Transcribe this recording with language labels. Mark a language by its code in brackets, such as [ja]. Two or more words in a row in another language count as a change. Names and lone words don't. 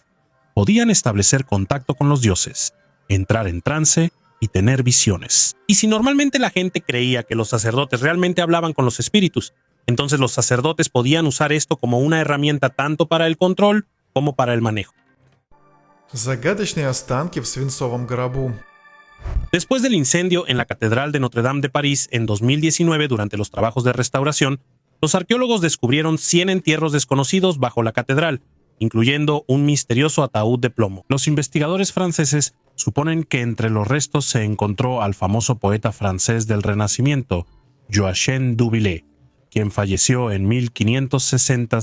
[es] Podían establecer contacto con los dioses, entrar en trance y tener visiones. Y si normalmente la gente creía que los sacerdotes realmente hablaban con los espíritus, entonces los sacerdotes podían usar esto como una herramienta tanto para el control como para el manejo. [ru] Загадочные останки в свинцовом гробу. [es] Después del incendio en la Catedral de Notre Dame de París en 2019 durante los trabajos de restauración, los arqueólogos descubrieron 100 entierros desconocidos bajo la catedral, incluyendo un misterioso ataúd de plomo. Los investigadores franceses suponen que entre los restos se encontró al famoso poeta francés del Renacimiento, Joachim du Bellay, quien falleció en 1560.